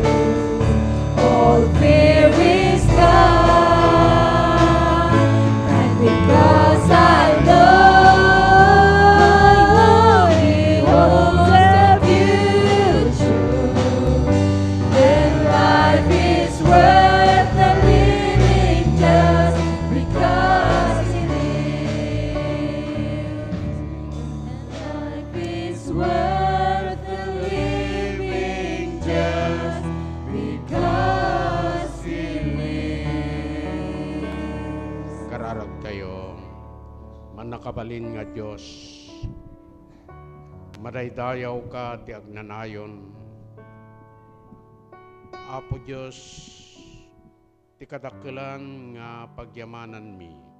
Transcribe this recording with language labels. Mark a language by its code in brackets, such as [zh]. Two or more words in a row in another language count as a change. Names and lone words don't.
[en] All fear is gone, and because I know he holds the future, then life is worth the living just because he lives. Life is worth the living just because he lives. [ilo] Kararag tayo. Manakabalin nga Diyos. Madaydayaw ka ti agnanayon. Apo Diyos, ti kadakkelan nga pagyamanan mi.